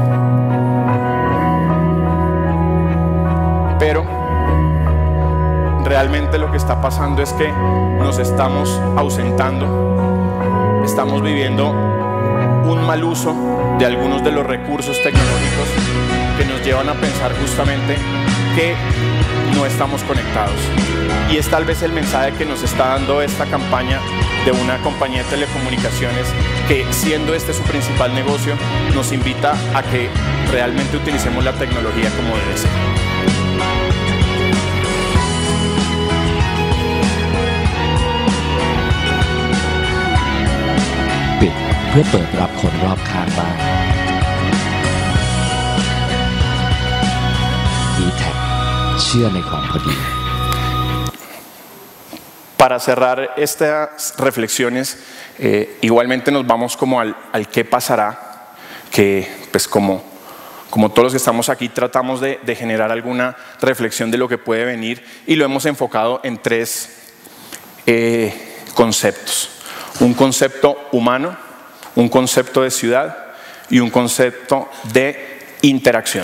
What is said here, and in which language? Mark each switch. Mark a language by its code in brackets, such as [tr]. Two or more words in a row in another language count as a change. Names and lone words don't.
[es] Pero realmente lo que está pasando es que nos estamos ausentando, estamos viviendo un mal uso de algunos de los recursos tecnológicos que nos llevan a pensar justamente que no estamos conectados. Y es tal vez el mensaje que nos está dando esta campaña de una compañía de telecomunicaciones que, siendo este su principal negocio, nos invita a que realmente utilicemos la tecnología como debe ser. [th] ปิดเพื่อเปิดรับคนรอบข้างบ้าง D-Tech เชื่อในความพอดี [es] Para cerrar estas reflexiones, igualmente nos vamos como al qué pasará, que pues como todos los que estamos aquí tratamos de generar alguna reflexión de lo que puede venir, y lo hemos enfocado en tres conceptos: un concepto humano, un concepto de ciudad y un concepto de interacción.